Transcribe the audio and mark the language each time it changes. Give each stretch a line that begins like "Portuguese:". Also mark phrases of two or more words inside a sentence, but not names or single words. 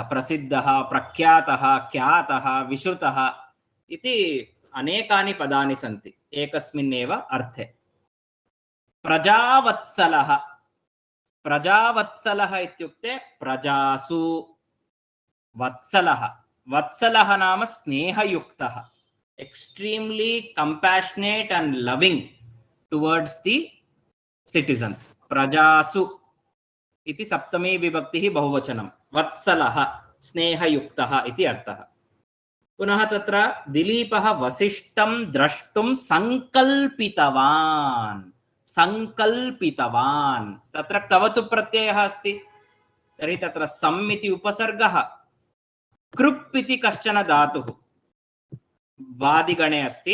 Sanskrit: प्रसिद्धः, प्रख्यातः, ख्यातः, विश्रुतः इति अनेकानि पदानि सन्ति एकस्मिन्नेव अर्थे. प्रजावत्सलः. प्रजावत्सलः इत्युक्ते प्रजासु वत्सलः. वत्सलः नाम स्नेहयुक्तः.
English: Extremely compassionate and loving towards the citizens.
Sanskrit: प्रजासु इति सप्तमी विभक्तिः बहुवचनम्. Vatsalah स्नेहयुक्तः इति अर्थः. पुनः तत्र दिलीपः वसिष्ठं द्रष्टुं संकल्पितवान्. संकल्पितवान् तत्र क्तवतु प्रत्ययः अस्ति. तर्हि तत्र सम् इति उपसर्गः. कृप् इति कश्चन धातुः वादिगणे अस्ति.